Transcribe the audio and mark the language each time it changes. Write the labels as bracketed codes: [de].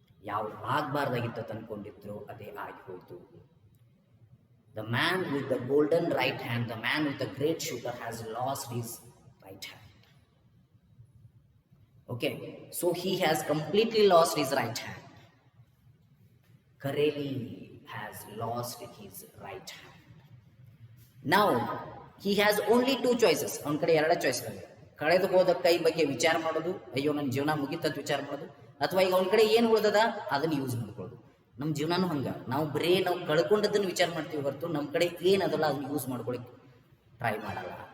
[kn] ಯಾವ ಆಗಬಾರ್ದಾಗಿತ್ತು ಅನ್ಕೊಂಡಿದ್ರು ಅದೇ ಆಗಿ ಹೋಯ್ತು. [en] The man with the golden right hand, the man with the great shooter, has lost his right hand. Okay, so he has completely lost his right hand. Kerala has lost his right hand. Now he has only 2 choices. [kn] ಅವನ ಕಡೆ 2 ಚಾಯ್ಸ್ಗಳಿವೆ. ಕಳೆದು ಹೋದ ಕೈ ಬಗ್ಗೆ ವಿಚಾರ ಮಾಡೋದು, ಅಯ್ಯೋ ನನ್ನ ಜೀವನ ಮುಗಿತಂತ ವಿಚಾರ ಮಾಡೋದು, ಅಥವಾ ಈಗ ಅವನ ಕಡೆ ಏನು ಉಳಿದದ ಅದನ್ನು ಯೂಸ್ ಮಾಡ್ಕೊಳ್ಳೋದು. ನಮ್ಮ ಜೀವನನೂ ಹಂಗೆ, ನಾವು ಬರೀ ನಾವು ಕಳ್ಕೊಂಡದನ್ನು ವಿಚಾರ ಮಾಡ್ತೀವಿ ಹೊರತು ನಮ್ಮ ಕಡೆ ಏನದಲ್ಲ ಅದನ್ನು ಯೂಸ್ ಮಾಡ್ಕೊಳಕ್ಕೆ ಟ್ರೈ ಮಾಡಲ್ಲ.